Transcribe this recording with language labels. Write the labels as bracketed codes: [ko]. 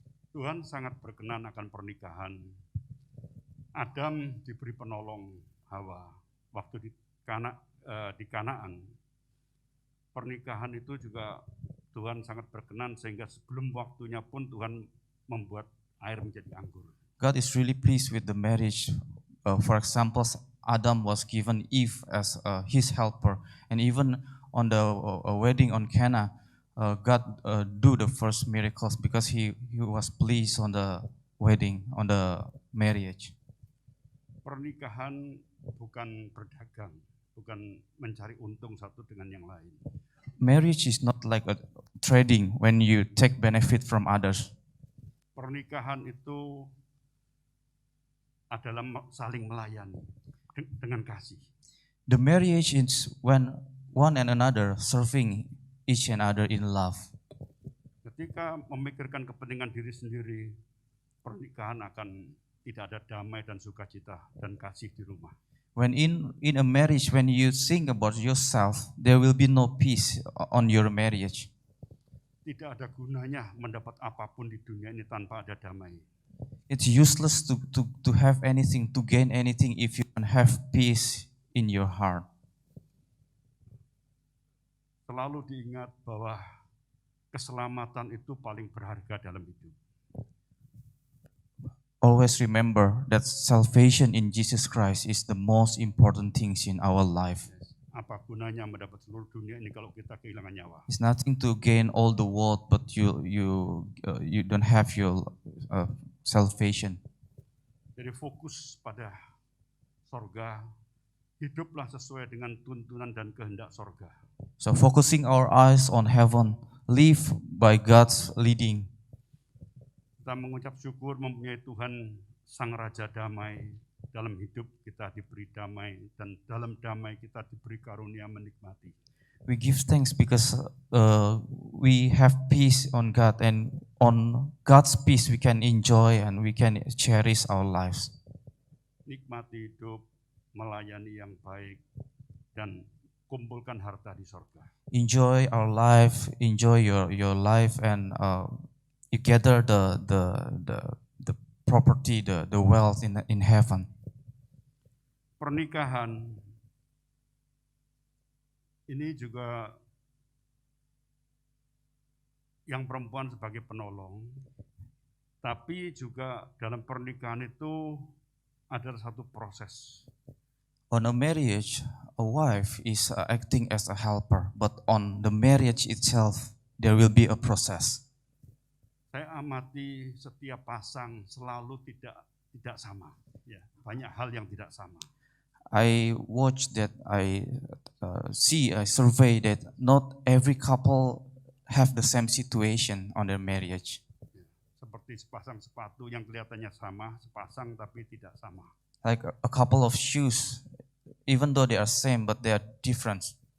[id] Tuhan sangat berkenan akan pernikahan. Adam diberi penolong Hawa waktu di Kanaan. Pernikahan itu juga Tuhan sangat berkenan sehingga sebelum waktunya pun Tuhan membuat air menjadi anggur. [en] God is really pleased with the marriage. For example, Adam was given Eve as his helper, and even on the wedding on Cana, God do the first miracles because he was pleased on the wedding, on the marriage. [id] Pernikahan bukan berdagang, bukan mencari untung satu dengan yang lain. [en] Marriage is not like a trading when you take benefit from others. [id] Pernikahan itu adalah saling melayani dengan kasih. [en] The marriage is when one and another serving each and other in love. [id] Ketika memikirkan kepentingan diri sendiri, pernikahan akan tidak ada damai dan sukacita dan kasih di rumah. [en] When in a marriage, when you think about yourself, there will be no peace on your marriage. [id] Tidak ada gunanya mendapat apapun di dunia ini tanpa ada damai. [en] It's useless to have anything, to gain anything if you don't have peace in your heart. [id] Selalu diingat bahwa keselamatan itu paling berharga dalam hidup. [en] Always remember that salvation in Jesus Christ is the most important things in our life. [id] Apa gunanya mendapat seluruh dunia ini kalau kita kehilangan nyawa? [en] It's nothing to gain all the world, but you don't have your salvation. [id] Jadi fokus pada sorga, hiduplah sesuai dengan tuntunan dan kehendak sorga. [en] So focusing our eyes on heaven, live by God's leading. [id] Kita mengucap syukur mempunyai Tuhan Sang Raja Damai. Dalam hidup kita diberi damai dan dalam damai kita diberi karunia menikmati. [en] We give thanks because we have peace on God, and on God's peace we can enjoy and we can cherish our lives. [id] Nikmati hidup, melayani yang baik, dan kumpulkan harta di sorga. [en] Enjoy our life, enjoy your life, and you gather the property, the wealth in heaven. [id] Pernikahan ini juga yang perempuan sebagai penolong, tapi juga dalam pernikahan itu ada satu proses. [en] On a marriage, a wife is acting as a helper, but on the marriage itself, there will be a process. [id] Saya amati setiap pasang selalu tidak sama. Ya, banyak hal yang tidak sama. [en] I watch that, I survey that not every couple have the same situation on their marriage. [id] Seperti sepasang sepatu yang kelihatannya sama, sepasang tapi tidak sama. [en] Like a couple of shoes, even though they are same, but they are different.